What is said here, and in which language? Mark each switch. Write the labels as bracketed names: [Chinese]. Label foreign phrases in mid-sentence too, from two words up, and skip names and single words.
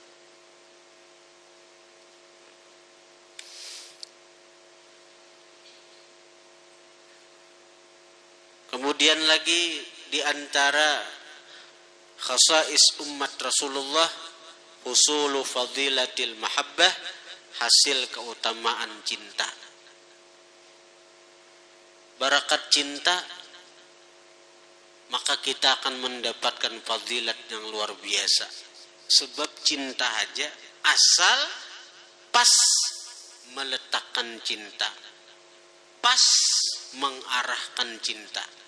[Indonesian] Kemudian lagi di antara khasais umat Rasulullah, [Arabic] حصول فضيلة المحبة, [Indonesian] hasil keutamaan cinta. Barakat cinta, maka kita akan mendapatkan fadilat yang luar biasa. Sebab cinta aja asal pas meletakkan cinta, pas mengarahkan cinta.